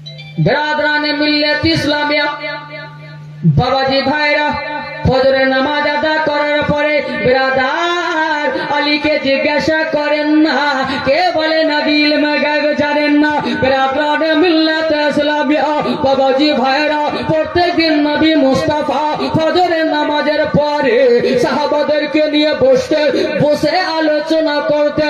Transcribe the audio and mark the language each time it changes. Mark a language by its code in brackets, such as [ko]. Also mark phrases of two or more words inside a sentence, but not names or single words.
[ur] برادران ملت اسلامیہ [bn] বাবাজি ভাইরা ফজরের নামাজ আদা করার পরে বিরাদার আলীকে জিজ্ঞাসা করেন না কে বলে নবী [ur] علم غیب [bn] জানেন না [ur] برادران ملت اسلامیہ [bn] বাবাজি ভাইরা প্রত্যেকদিন নবী মুস্তাফা ফজরের নামাজের পরে সাহাবাদেরকে নিয়ে বসে আলোচনা করতেন